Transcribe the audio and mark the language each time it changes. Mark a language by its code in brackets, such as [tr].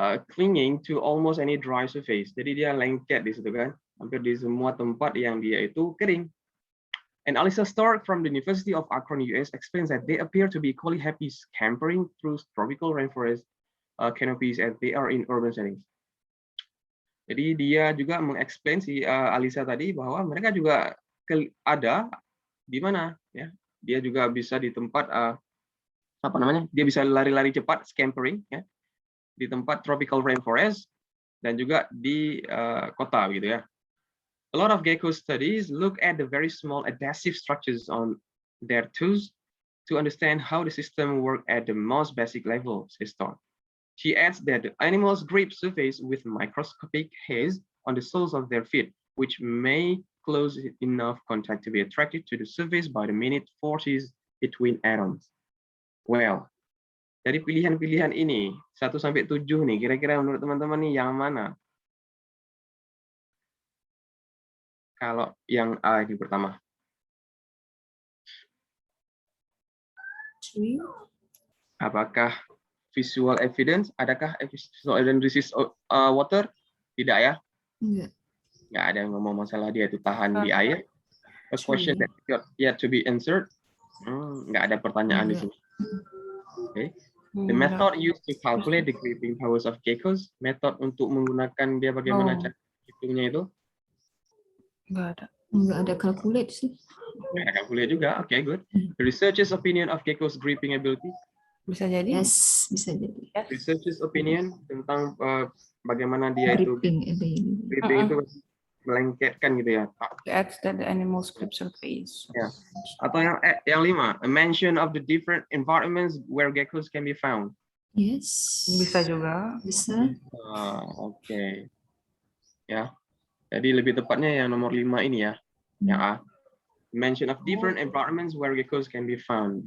[id] clinging to almost any dry surface. Jadi dia lengket di situ kan, hampir di semua tempat yang dia itu kering. [en] And Alyssa Stark from the University of Akron, US, explains that they appear to be equally happy scampering through tropical rainforest canopies as they are in urban settings. [id] Jadi dia juga mengeksplain si Alyssa tadi bahwa mereka juga ada di mana ya, dia juga bisa di tempat apa namanya, dia bisa lari-lari cepat scampering ya di tempat tropical rainforest dan juga di kota gitu ya. [en] A lot of gecko studies look at the very small adhesive structures on their toes to understand how the system works at the most basic level, says Stark. She adds that the animals grip surface with microscopic hairs on the soles of their feet, which may close enough contact to be attracted to the surface by the minute forces between atoms. [id] Well, dari pilihan-pilihan ini 1 sampai 7 nih, kira-kira menurut teman-teman nih yang mana? Kalau yang A ini pertama. [en] Apakah visual evidence? Adakah visual evidence resist water? Tidak ya? [id] Enggak. Nggak ada yang ngomong masalah dia itu tahan di air. [en] A question that yet to be answered. Nggak ada pertanyaan di sini. Okay. The method used to calculate the gripping powers of geckos. [id] Metode untuk menggunakan dia bagaimana cara hitungnya itu? Enggak ada calculate sih. Nggak ada calculate juga. Okay, good. [en] The researcher's opinion of geckos' gripping ability. [id] Bisa jadi. Yes, bisa jadi. Researcher's opinion tentang bagaimana dia itu gripping itu melengketkan gitu ya. [en] Adds that the animal's grip surface. Ya. Atau yang 5, a mention of the different environments where geckos can be found. Yes. [id] Bisa juga. Bisa. Oke. Ya. Jadi lebih tepatnya yang nomor 5 ini ya. Yang A. [en] Mention of different environments where geckos can be found.